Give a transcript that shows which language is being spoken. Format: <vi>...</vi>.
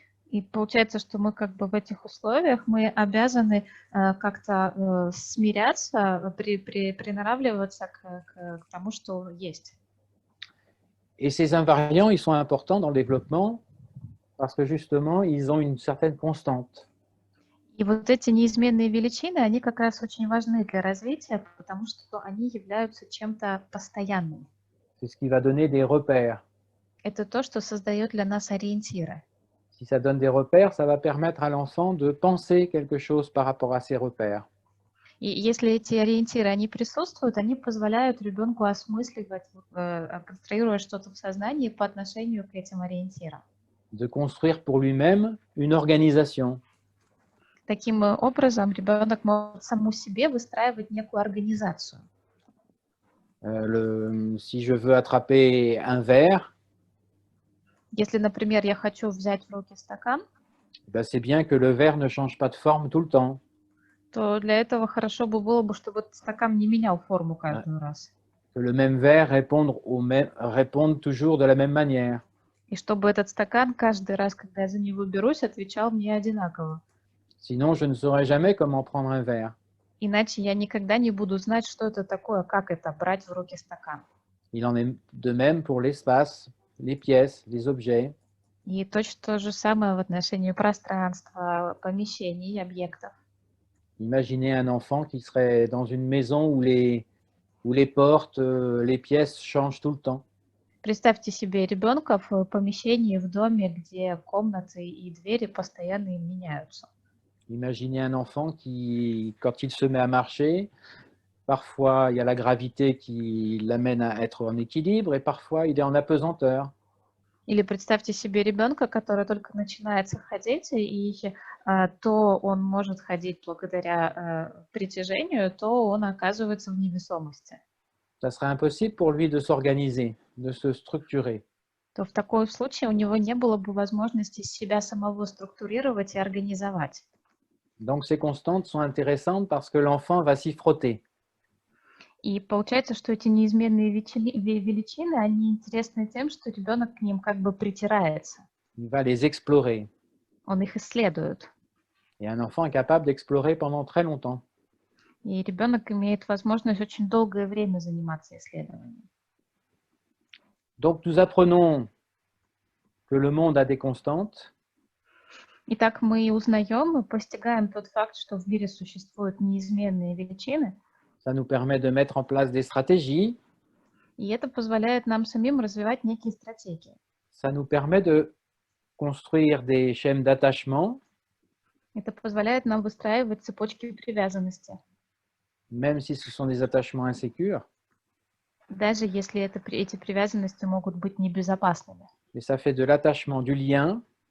<ru>И получается, что мы как бы в этих условиях мы обязаны как-то смиряться, приноравливаться к тому, что есть.</ru> <fr>Et ces invariants, ils sont importants dans le développement parce que justement, ils ont une certaine constante.</fr> <ru>И вот эти неизменные величины, они как раз очень важны для развития, потому что они являются чем-то постоянным.</ru> <fr>C'est ce qui va donner des repères.</fr> <ru>Это то, что создает для нас ориентиры.</ru> <fr>Si ça donne des repères, ça va permettre à l'enfant de penser quelque chose par rapport à ces repères.</fr> <ru>И если эти ориентиры, они присутствуют, они позволяют ребенку осмысливать, конструировать что-то в сознании по отношению к этим ориентирам.</ru> <fr>De construire pour lui-même une organisation.</fr> <ru>Таким образом, ребенок может саму себе выстраивать некую организацию.</ru> <fr>Si je veux attraper un verre,</fr> <ru>Если, например, я хочу взять в руки стакан,</ru> <fr>Ben, c'est bien que le verre ne change pas de forme tout le temps.</fr> <ru>то для этого хорошо бы было бы, чтобы этот стакан не менял форму Hein. каждый раз.</ru> <fr>Que le même verre réponde toujours de la même manière.</fr> <ru>И чтобы этот стакан каждый раз, когда я за него берусь, отвечал мне одинаково.</ru> <fr>Sinon, je ne saurais jamais comment prendre un verre.</fr> <ru>Иначе я никогда не буду знать, что это такое, как это брать в руки стакан.</ru> <fr>Il en est de même pour l'espace, les pièces, les objets.</fr> <ru>И точно то же самое в отношении пространства, помещений и объектов.</ru> <fr>Imaginez un enfant qui serait dans une maison où les portes, les pièces changent tout le temps.</fr> <ru>Представьте себе ребенка в помещении, в доме, где комнаты и двери постоянно меняются.</ru> <fr>Imaginez un enfant qui, quand il se met à marcher, parfois il y a la gravité qui l'amène à être en équilibre et parfois il est en apesanteur.</fr> <ru>Или представьте себе ребенка, который только начинает ходить, и то он может ходить благодаря притяжению, то он оказывается в невесомости.</ru> <fr>Ça serait impossible pour lui de s'organiser, de se structurer.</fr> <ru>То в таком случае у него не было бы возможности себя самого структурировать и организовать.</ru> <fr>Donc ces constantes sont intéressantes parce que l'enfant va s'y frotter.</fr> <ru>И получается, что эти неизменные величины, они интересны тем, что ребенок к ним как бы притирается.</ru> <fr>Il va les explorer.</fr> <ru>Он их исследует.</ru> <fr>Et un enfant est capable d'explorer pendant très longtemps.</fr> <ru>И ребенок имеет возможность очень долгое время заниматься исследованием.</ru> <fr>Donc nous apprenons que le monde a des constantes.</fr> <ru>Итак, мы узнаем, мы постигаем тот факт, что в мире существуют неизменные величины.</ru> <fr>Ça nous permet de mettre en place des stratégies.</fr> <ru>И это позволяет нам самим развивать некие стратегии.</ru> <fr>Ça nous permet de construire des schèmes d'attachement,</fr> <ru>Это позволяет нам выстраивать цепочки привязанности.</ru> <fr>même si ce sont des attachements insécures.</fr> <ru>Даже если эти привязанности могут быть небезопасными.</ru> <fr>Mais ça fait de l'attachement, du lien,</fr>